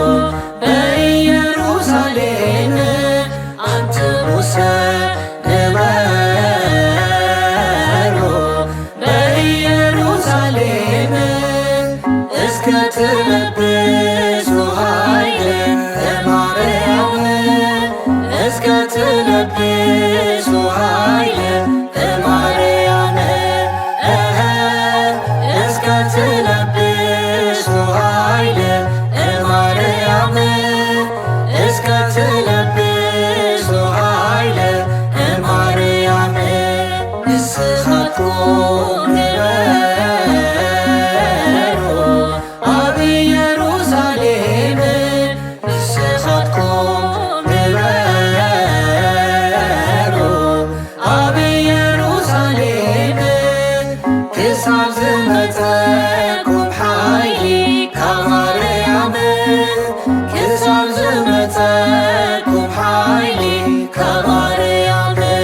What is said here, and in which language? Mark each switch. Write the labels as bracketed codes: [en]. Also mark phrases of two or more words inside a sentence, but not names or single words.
[gez] በኢየሩሳሌም አንትሙሰ ንበሩ በኢየሩሳሌም እስከ ትለብሱ ኃይለ እማርያም እስከ ትለብሱ ኃይለ እማርያም እስከ ትለብሱ ኃይለ እማርያም እስከ ትለብሱ ኃይለ እማርያም [ti] ንስኻትኩም ንበሩ አብ ኢየሩሳሌም ንስኻትኩም ንበሩ አብ ኢየሩሳሌም ክሳብ ዝመፀኩም ሓይሊ ካብ ማርያም ክሳብ ዝመፀኩም ሓይሊ ካብ ማርያም